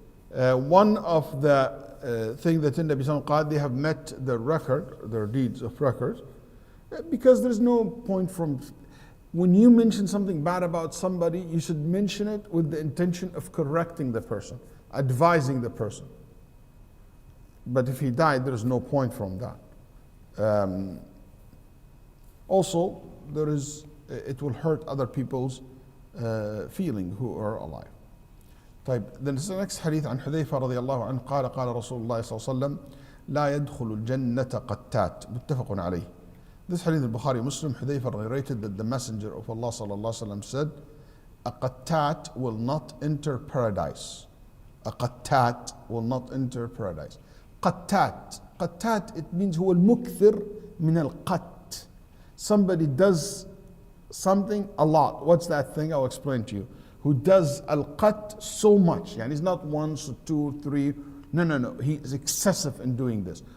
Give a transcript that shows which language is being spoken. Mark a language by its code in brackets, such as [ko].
[en] One of the things that in Nabi Sallallahu Alaihi Wasallam, they have met the record, their deeds of records, because there's no point from, when you mention something bad about somebody, you should mention it with the intention of correcting the person, advising the person. But if he died, there's no point from that. Also, it will hurt other people's feeling who are alive. [ar] طيب, then the next hadith عن حذيفة رضي الله عنه قال قال رسول الله صلى الله عليه وسلم لا يدخل الجنة قتات متفق عليه. [en] This hadith al-Bukhari Muslim, Hudayfa narrated that the Messenger of Allah صلى الله عليه وسلم said, a qattat will not enter paradise. A qattat will not enter paradise. Qattat, it means هو المكثر من القت. Somebody does something a lot. What's that thing? I'll explain to you. Who does al-qat so much. Yani he's not once, two, three. No. He is excessive in doing this.